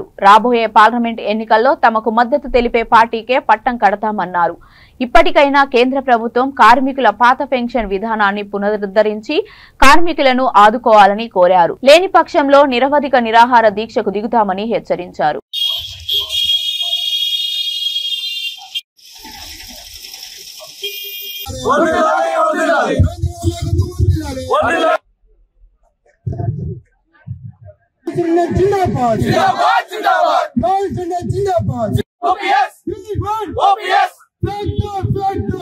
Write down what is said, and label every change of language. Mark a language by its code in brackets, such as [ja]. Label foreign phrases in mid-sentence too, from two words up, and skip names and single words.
[te] రాబోయే పార్లమెంట్ ఎన్నికల్లో తమకు మద్దతు తెలిపే పార్టీకే పట్టం కడతామన్నారు. ఇప్పటికైనా కేంద్ర ప్రభుత్వం కార్మికుల పాత పెన్షన్ విధానాన్ని పునరుద్ధరించి కార్మికులను ఆదుకోవాలని కోరారు. లేని పక్షంలో నిరవధిక నిరాహార దీక్షకు దిగుతామని హెచ్చరించారు. [hi] जिंदाबाद जिंदाबाद जिंदाबाद जिंदाबाद ओपीएस ओपीएस फेंक दो